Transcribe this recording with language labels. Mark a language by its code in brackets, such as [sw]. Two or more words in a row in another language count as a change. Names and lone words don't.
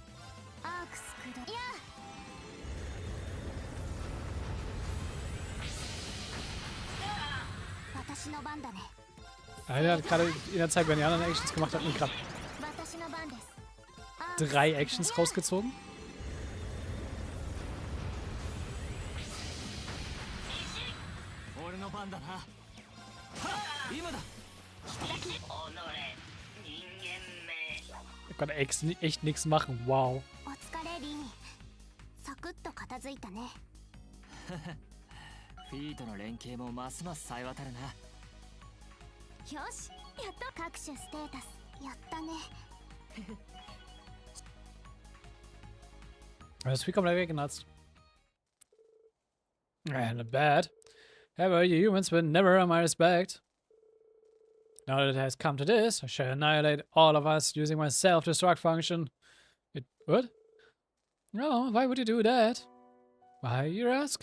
[de] Er hat gerade in der Zeit, wenn die anderen Actions gemacht hat, gerade 3 Actions rausgezogen. Ich kann echt nichts machen, wow. [ja] フィートの連携もますます冴え渡るな。よし、やっと各種ステータスやったね。 [de] Das Vieh kommt gleich weggenutzt. [en] And bad. However, you humans were never on my respect. Now that it has come to this, I shall annihilate all of us using my self-destruct function. What? No, why would you do that? Why, you ask?